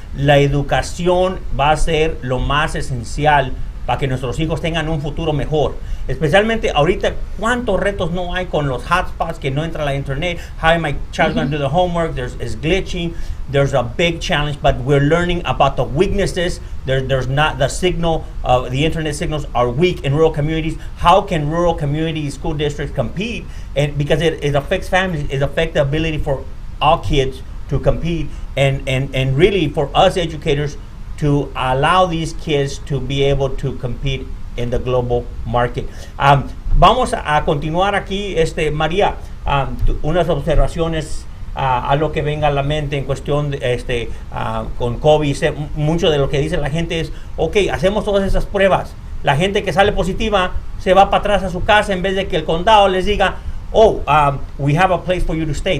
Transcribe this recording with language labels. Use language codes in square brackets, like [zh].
[es] La educación va a ser lo más esencial para que nuestros hijos tengan un futuro mejor. Especialmente ahorita, cuántos retos no hay con los hotspots, que no entra la internet. [en] How my child going to do the homework? It's glitching. There's a big challenge, but we're learning about the weaknesses. There's not the signal. The internet signals are weak in rural communities. How can rural community school districts compete? And because it affects families, it affects the ability for all kids to compete, and really for us educators to allow these kids to be able to compete in the global market. [es] Vamos a continuar aquí, María, unas observaciones a lo que venga a la mente en cuestión de, con COVID. Mucho de lo que dice la gente es, ok, hacemos todas esas pruebas. La gente que sale positiva se va para atrás a su casa en vez de que el condado les diga, [en] we have a place for you to stay.